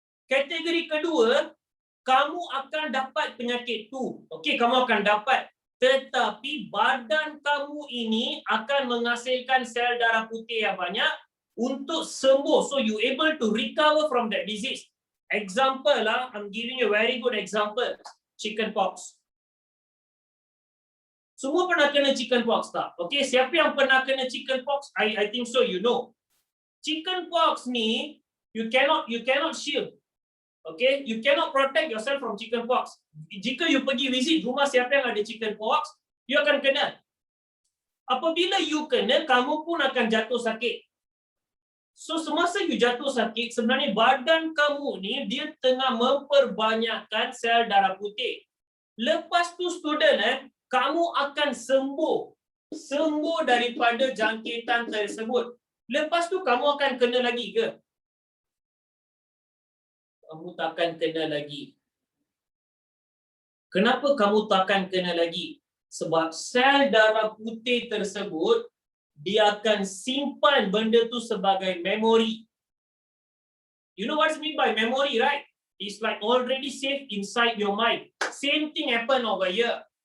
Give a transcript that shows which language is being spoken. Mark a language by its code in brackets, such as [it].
[ms] Kategori kedua, kamu akan dapat penyakit tu. Okey, kamu akan dapat. Tetapi badan kamu ini akan menghasilkan sel darah putih yang banyak untuk sembuh. [en] So you able to recover from that disease. Example lah, I'm giving you a very good example. Chickenpox. [ms] Semua pernah kena chickenpox tak? Okay, siapa yang pernah kena chickenpox? [en] I think so, you know. Chickenpox ni, you cannot shield. Okay, you cannot protect yourself from chickenpox. [ms] Jika you pergi visit rumah siapa yang ada chickenpox, you akan kena. Apabila you kena, kamu pun akan jatuh sakit. So semasa you jatuh sakit, sebenarnya badan kamu ni dia tengah memperbanyakkan sel darah putih. Lepas tu student, kamu akan sembuh daripada jangkitan tersebut. Lepas tu kamu akan kena lagi ke? Kamu takkan kena lagi. Kenapa kamu takkan kena lagi? Sebab sel darah putih tersebut dia akan simpan benda tu sebagai memori. [en] You know what I mean by memory, right? It's like already saved inside your mind. Same thing happen over here.